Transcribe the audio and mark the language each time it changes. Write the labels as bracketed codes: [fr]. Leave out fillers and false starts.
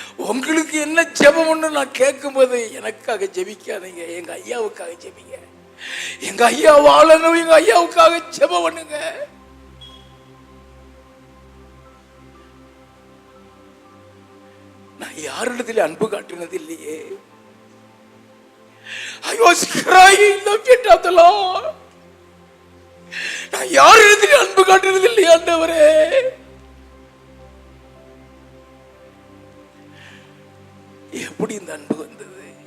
[ta] உங்களுக்கு என்ன ஜெபம்னு நான் கேட்கும்போது, எனக்காக ஜெபிக்காதீங்க, எங்க ஐயாவுக்காக ஜெபிங்க. எங்க ஐயா வாழணும், எங்க ஐயாவுக்காக ஜெபம் பண்ணுங்க. நான் யாரிடத்துல அன்பு காட்டினது இல்லையே. [en] I was crying the feet of the Lord. [ta] நான் யாரிடத்துல அன்பு காட்டினது இல்லையா ஆண்டவரே. எப்படி இந்த அன்பு வந்தது?